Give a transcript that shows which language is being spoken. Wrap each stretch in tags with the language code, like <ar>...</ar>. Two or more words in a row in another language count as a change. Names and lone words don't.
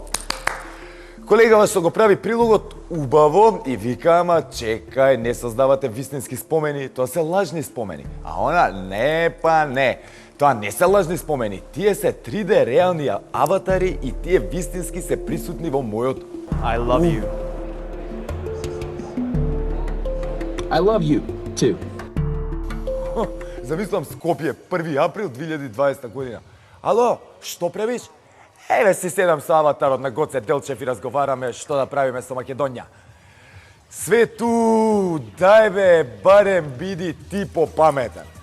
<mk>Колегава што го прави прилогот убаво и вика: ама чекај, не создавате вистински спомени, тоа се лажни спомени. А она: не па не. Тоа не се лажни спомени, тие се 3D реални аватари и тие вистински се присутни во мојот</mk> <en>I love you. I love you, too.</en> <mk>Замислам Скопје, 1 април 2020 година. Ало, што правиш? Еве си седам со аватарот на Гоце Делчев и разговараме што да правиме со Македонија. Свету, дај бе, барем биди ти попаметен.</mk>